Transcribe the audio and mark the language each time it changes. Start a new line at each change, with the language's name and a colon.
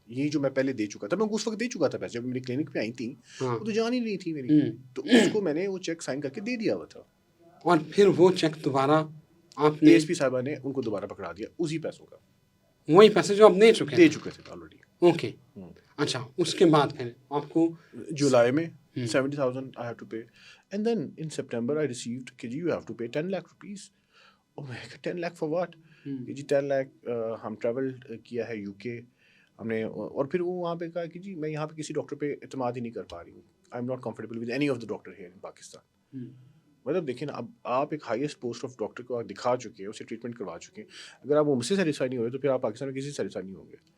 Urdu: یہ جو میں پہلے دے چکا تھا, میں اس وقت دے چکا تھا پیسے, جب میری کلینک پہ آئی تھیں وہ تو جان ہی نہیں تھی میری, تو اس کو میں نے وہ چیک سائن کر کے دے دیا ہوا تھا. اور پھر وہ چیک دوبارہ آپ اے نے ایس پی صاحبہ نے ان کو دوبارہ پکڑا دیا اسی پیسوں کا, وہی پیسے جو آپ دے چکے دے چکے تھے آلریڈی. اوکے, اچھا, اس کے بعد پھر آپ کو جولائی میں
English: 70,000 I have to pay, and then in September I received
Urdu: کہ جی
English: you have to pay 10 lakh rupees. Oh my God, 10 lakh for what?
Urdu: کہ جی 10 lakh ہم ٹریول کیا ہے یو کے ہم نے, اور پھر وہ وہاں پہ کہا کہ جی میں یہاں پہ کسی ڈاکٹر پہ اعتماد ہی نہیں کر پا رہی ہوں.
English: I am not comfortable with any of the doctor here in Pakistan.
Urdu: مطلب دیکھیں نا, اب آپ ایک ہائیسٹ پوسٹ آف ڈاکٹر کو آپ دکھا چکے ہیں, اسے ٹریٹمنٹ کروا چکے ہیں, اگر آپ وہ مجھ سے سیٹسفائی نہیں ہو رہے تو پھر آپ پاکستان میں کسی سے سیٹسفائی نہیں ہوں گے.